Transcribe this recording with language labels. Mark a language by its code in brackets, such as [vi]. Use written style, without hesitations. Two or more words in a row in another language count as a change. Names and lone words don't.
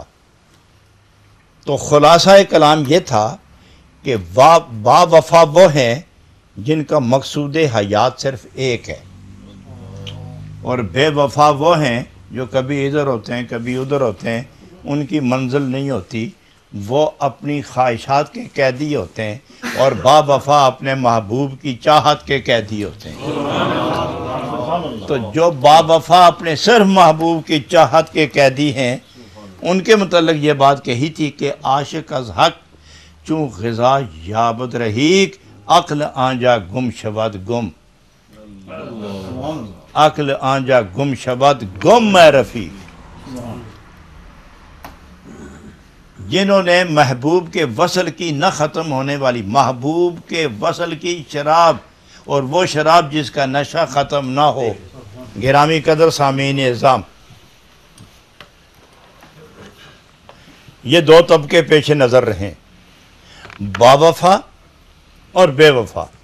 [ur] تو خلاصہ کلام یہ تھا کہ با وفا وہ ہیں جن کا مقصود حیات صرف ایک ہے، اور بے وفا وہ ہیں جو کبھی ادھر ہوتے ہیں کبھی ادھر ہوتے ہیں، ان کی منزل نہیں ہوتی، وہ اپنی خواہشات کے قیدی ہوتے ہیں، اور با وفا اپنے محبوب کی چاہت کے قیدی ہوتے ہیں۔ تو جو با وفا اپنے صرف محبوب کی چاہت کے قیدی ہیں، ان کے متعلق یہ بات کہی تھی کہ [fa] عاشق از حق چون غذا یابد رحیق عقل آنجا گم شود گم، عقل آنجا گم شود گم میں رفیق۔ [ur] جنہوں نے محبوب کے وصل کی نہ ختم ہونے والی، محبوب کے وصل کی شراب، اور وہ شراب جس کا نشہ ختم نہ ہو، گرامی قدر سامعین اعظام، یہ دو طبقے پیش نظر رہیں، با وفا اور بے وفا۔